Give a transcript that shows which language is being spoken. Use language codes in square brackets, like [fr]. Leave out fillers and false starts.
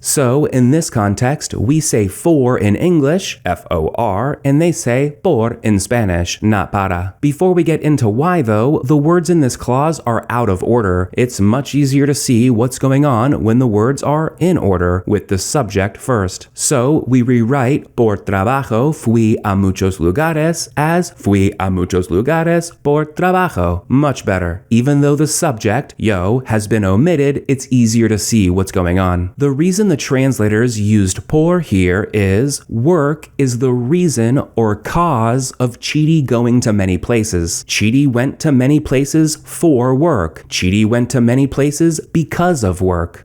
[en] So, in this context, we say for in English, F-O-R, and they say por in Spanish, not para. Before we get into why though, the words in this clause are out of order. It's much easier to see what's going on when the words are in order, with the subject first. So, we rewrite [es] por trabajo fui a muchos lugares [en] as [es] fui a muchos lugares por trabajo. [en] Much better. Even though the subject, yo, has been omitted, it's easier to see what's going on. The reason the translators used por here is work is the reason or cause of Chidi going to many places. Chidi went to many places for work. Chidi went to many places because of work.